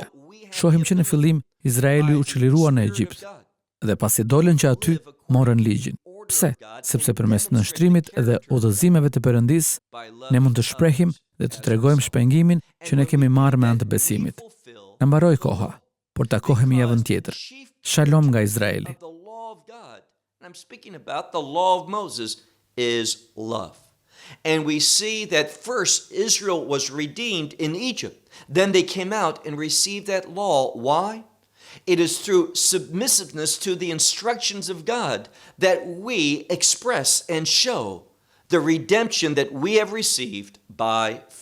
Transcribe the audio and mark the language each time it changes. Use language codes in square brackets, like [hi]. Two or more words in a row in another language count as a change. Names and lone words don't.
[sq] Shohim që në fillim Izraeli u çlirua në Egjipt, dhe pasi dolën që aty morën ligjin. Pse? Sepse përmes nënshtrimit dhe udhëzimeve të Perëndisë, ne mund të shprehim dhe të tregojmë shpengimin që ne kemi marrë me anë të besimit. Na mbaroi koha, por takohemi javën tjetër. Shalom nga Izraeli. [en] I'm speaking about the law of Moses is love. And we see that first Israel was redeemed in Egypt. Then they came out and received that law. Why? It is through submissiveness to the instructions of God that we express and show the redemption that we have received by faith.